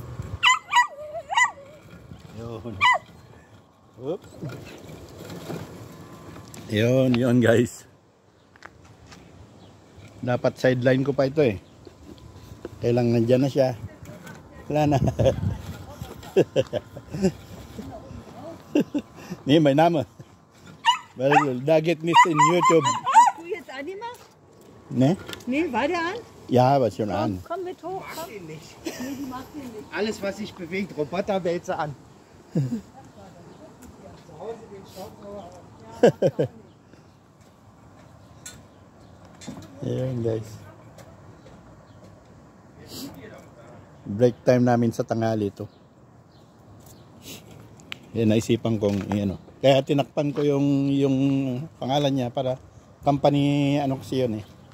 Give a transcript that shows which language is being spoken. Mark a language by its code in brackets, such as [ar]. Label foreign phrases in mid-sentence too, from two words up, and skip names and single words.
[tl] Yun. Oops. Yun guys. Dapat sideline ko pa ito eh. Kailang nandyan na siya. Wala na. [de] Nee, mein Name. Weil da geht nichts in YouTube. Du jetzt annehmen? Ne? Nee, war der an? Ja, aber schon an. Komm mit hoch. Mag ihn nicht. Nee, die mag den nicht. Alles, was sich bewegt, Roboterwälzer an. Zu Hause den Staubsauger. [tl] Ayan guys. [en] Break time [tl] namin sa tanghali ito. Yan, naisipan kong ano. Kaya tinakpan ko yung pangalan niya para company ano kasi yun eh.